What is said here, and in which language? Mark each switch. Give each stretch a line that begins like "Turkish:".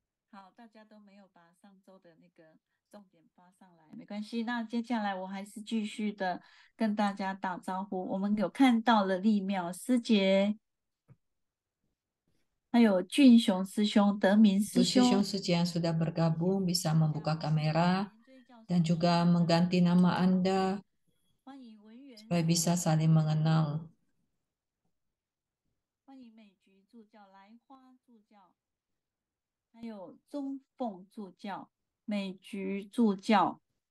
Chinese: 好，大家都没有把上周的那个重点发上来，没关系。那接下来我还是继续的跟大家打招呼。我们有看到了立妙师姐，还有俊雄师兄、德明师兄。
Indonesian: Sesiong Suci yang sudah bergabung bisa membuka kamera dan juga mengganti nama Anda supaya bisa saling mengenal.
Chinese: 欢迎美菊助教、来花助教，还有中凤助教、美菊助教。